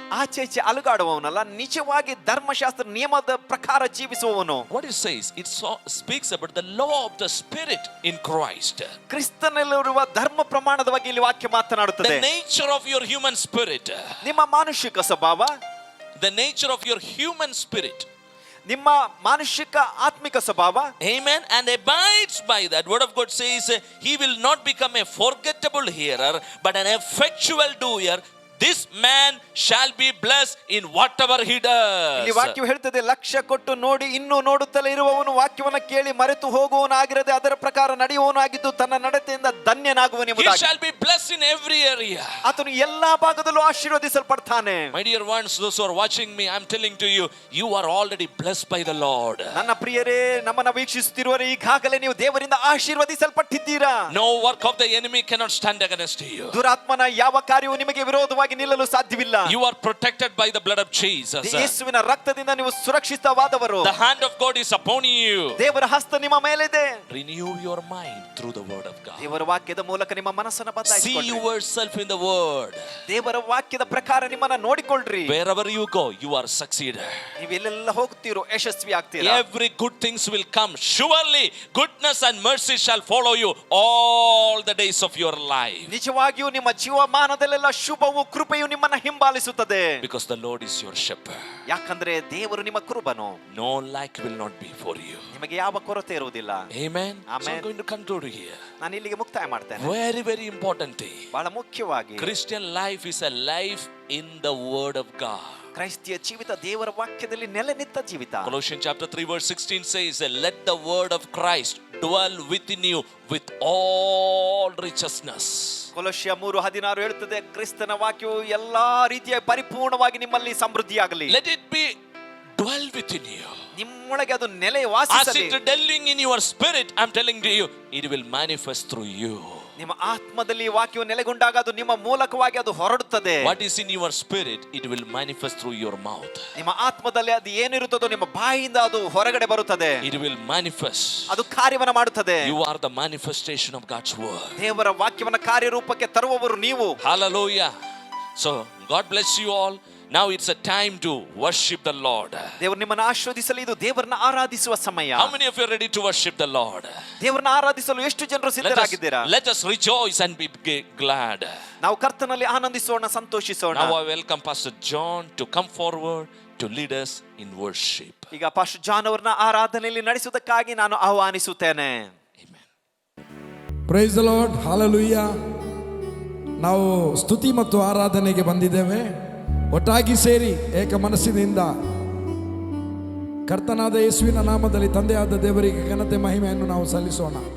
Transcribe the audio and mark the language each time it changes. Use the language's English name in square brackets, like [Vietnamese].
[Kannada] ಆಚೆ ಈಚೆ ಅಲುಗಾಡುವವನಲ್ಲ, ನಿಜವಾಗಿ ಧರ್ಮಶಾಸ್ತ್ರ ನಿಯಮದ ಪ್ರಕಾರ ಜೀವಿಸುವವನು. [English] What it says, it speaks about the law of the spirit in Christ. [Kannada] ಕ್ರಿಸ್ತನಲ್ಲಿರುವ ಧರ್ಮ ಪ್ರಮಾಣದ ಬಗ್ಗೆ ಇಲ್ಲಿ ವಾಕ್ಯ ಮಾತನಾಡುತ್ತದೆ. [English] The nature of your human spirit. [Kannada] ನಿಮ್ಮ ಮಾನುಷಿಕ ಸ್ವಭಾವ. [English] The nature of your human spirit. [Kannada] ನಿಮ್ಮ ಮಾನುಷಿಕ ಆತ್ಮಿಕ ಸ್ವಭಾವ. [English] Amen. And abides by that. Word of God says, he will not become a forgettable hearer, but an effectual doer. This man shall be blessed in whatever he does. [Kannada] ಇಲ್ಲಿ ವಾಕ್ಯವು ಹೇಳ್ತದೆ, ಲಕ್ಷ್ಯ ಕೊಟ್ಟು ನೋಡಿ ಇನ್ನೂ ನೋಡುತ್ತಲೇ ಇರುವವನು ವಾಕ್ಯವನ್ನು ಕೇಳಿ ಮರೆತು ಹೋಗುವವನಾಗಿರದೆ ಅದರ ಪ್ರಕಾರ ನಡೆಯುವವನಾಗಿದ್ದು ತನ್ನ ನಡತೆಯಿಂದ ಧನ್ಯನಾಗುವನು [English] He [Kannada] ಎಂಬುದಾಗಿ. [English] shall be blessed in every area. [Kannada] ಆತನು ಎಲ್ಲಾ ಭಾಗದಲ್ಲೂ ಆಶೀರ್ವದಿಸಲ್ಪಡ್ತಾನೆ. [English] My dear ones, those who are watching me, I'm telling to you, you are already blessed by the Lord. [Kannada] ನನ್ನ ಪ್ರಿಯರೇ, ನಮ್ಮನ್ನ ವೀಕ್ಷಿಸುತ್ತಿರುವವರೇ, ಈಗಾಗಲೇ ನೀವು ದೇವರಿಂದ ಆಶೀರ್ವದಿಸಲ್ಪಟ್ಟಿದ್ದೀರಾ. [English] No work of the enemy cannot stand against you. [Kannada] ದುರಾತ್ಮನ ಯಾವ ಕಾರ್ಯವು ನಿಮಗೆ ವಿರೋಧವಾಗಿ ನಿಲ್ಲಲು ಸಾಧ್ಯವಿಲ್ಲ. [English] You are protected by the blood of Jesus. [Kannada] ಯೇಸುವಿನ ರಕ್ತದಿಂದ ನೀವು ಸುರಕ್ಷಿತವಾದವರು. [English] The hand of God is upon you. [Kannada] ದೇವರ ಹಸ್ತ ನಿಮ್ಮ ಮೇಲಿದೆ. [English] Renew your mind through the word of God. [Kannada] ದೇವರ ವಾಕ್ಯದ ಮೂಲಕ ನಿಮ್ಮ ಮನಸ್ಸನ್ನು ಬದಲಾಯಿಸಿಕೊಳ್ಳಿ. [English] See yourself in the word. [Kannada] ದೇವರ ವಾಕ್ಯದ ಪ್ರಕಾರ ನಿಮ್ಮನ್ನ ನೋಡಿಕೊಳ್ಳ್ರಿ. [English] Wherever you go, you are succeeded. [Kannada] ನೀವು ಎಲ್ಲೆಲ್ಲ ಹೋಗ್ತೀರೋ ಯಶಸ್ವಿ ಆಗ್ತೀರಾ. [English] Every good things will come. Surely goodness and mercy shall follow you all the days of your life. [Kannada] ನಿಜವಾಗಿಯೂ ನಿಮ್ಮ ಜೀವಮಾನದಲ್ಲೆಲ್ಲ ಶುಭವು ಕೃಪೆಯು ನಿಮ್ಮನ್ನ ಹಿಂಬಾಲಿಸುತ್ತದೆ. [English] Because the Lord is your shepherd. [Kannada] ಯಾಕಂದ್ರೆ ದೇವರು ನಿಮ್ಮ ಕುರುಬನು. [English] No lack will not be for you. [Kannada] ನಿಮಗೆ ಯಾವ ಕೊರತೆ ಇರುವುದಿಲ್ಲ. [English] Amen. Amen. So I'm going to conclude here. [Kannada] ನಾನು ಇಲ್ಲಿಗೆ ಮುಕ್ತಾಯ ಮಾಡ್ತೇನೆ. [English] Very, very important thing. [Kannada] ಬಹಳ ಮುಖ್ಯವಾಗಿ [English] Christian life is a life in the word of God. [Kannada] ಕ್ರೈಸ್ತಿಯ ಜೀವಿತ ದೇವರ ವಾಕ್ಯದಲ್ಲಿ ನೆಲೆ ನಿಂತ ಜೀವಿತ. [English] Colossians chapter 3 verse 16 says, let the word of Christ dwell within you with all righteousness. [Kannada] ಕೊಲೊಸ್ಯ 3:16 ಹೇಳುತ್ತದೆ, ಕ್ರಿಸ್ತನ ವಾಕ್ಯವು ಎಲ್ಲಾ ರೀತಿಯ ಪರಿಪೂರ್ಣವಾಗಿ ನಿಮ್ಮಲ್ಲಿ ಸಮೃದ್ಧಿಯಾಗಲಿ. [English] Let it be dwell within you. [Kannada] ನಿಮ್ಮೊಳಗೆ ಅದು ನೆಲೆ [English] As [Kannada] ವಾಸಿಸಲಿ. [English] it dwelling in your spirit, I'm telling to you, it will manifest through you. [Kannada] ನಿಮ್ಮ ಆತ್ಮದಲ್ಲಿ ಈ ವಾಕ್ಯವು ನೆಲೆಗೊಂಡಾಗ ಅದು ನಿಮ್ಮ ಮೂಲಕವಾಗಿ ಅದು ಹೊರಡುತ್ತದೆ. [English] What is in your spirit, it will manifest through your mouth. [Kannada] ನಿಮ್ಮ ಆತ್ಮದಲ್ಲಿ ಅದು ಏನಿರುತ್ತದೋ ನಿಮ್ಮ ಬಾಯಿಂದ ಅದು ಹೊರಗಡೆ ಬರುತ್ತದೆ. [English] It will manifest. [Kannada] ಅದು ಕಾರ್ಯವನ್ನ ಮಾಡುತ್ತದೆ. [English] You are the manifestation of God's word. [Kannada] ದೇವರ ವಾಕ್ಯವನ್ನ ಕಾರ್ಯರೂಪಕ್ಕೆ ತರುವವರು ನೀವು. [English] Hallelujah. So God bless you all. Now it's a time to worship the Lord. [Kannada] ದೇವರು ನಿಮ್ಮನ್ನು ಆಶೀರ್ವದಿಸಲಿ. ಇದು ದೇವರನ್ನ ಆರಾಧಿಸುವ ಸಮಯ. [English] How many of you are ready to worship the Lord? [Kannada] ದೇವರನ್ನ ಆರಾಧಿಸಲು ಎಷ್ಟು ಜನರು ಸಿದ್ಧರಾಗಿದ್ದೀರಾ? [English] Let us rejoice and be glad. [Kannada] ನಾವು ಕರ್ತನಲ್ಲಿ ಆನಂದಿಸೋಣ, ಸಂತೋಷಿಸೋಣ. [English] Now I welcome Pastor John to come forward to lead us in worship. [Kannada] ಈಗ ಪಾಸ್ಟರ್ ಜಾನ್ ಅವರನ್ನ ಆರಾಧನೆಯಲ್ಲಿ ನಡೆಸುವುದಕ್ಕಾಗಿ ನಾನು ಆಹ್ವಾನಿಸುತ್ತೇನೆ. [English] Amen. Praise the lord. [Kannada] Hallelujah. ನಾವು ಸ್ತುತಿ ಮತ್ತು ಆರಾಧನೆಗೆ ಬಂದಿದ್ದೇವೆ. ಒಟ್ಟಾಗಿ ಸೇರಿ ಏಕ ಮನಸ್ಸಿನಿಂದ ಕರ್ತನಾದ ಯೇಸುವಿನ ನಾಮದಲ್ಲಿ ತಂದೆಯಾದ ದೇವರಿಗೆ ಘನತೆ ಮಹಿಮೆಯನ್ನು ನಾವು ಸಲ್ಲಿಸೋಣ.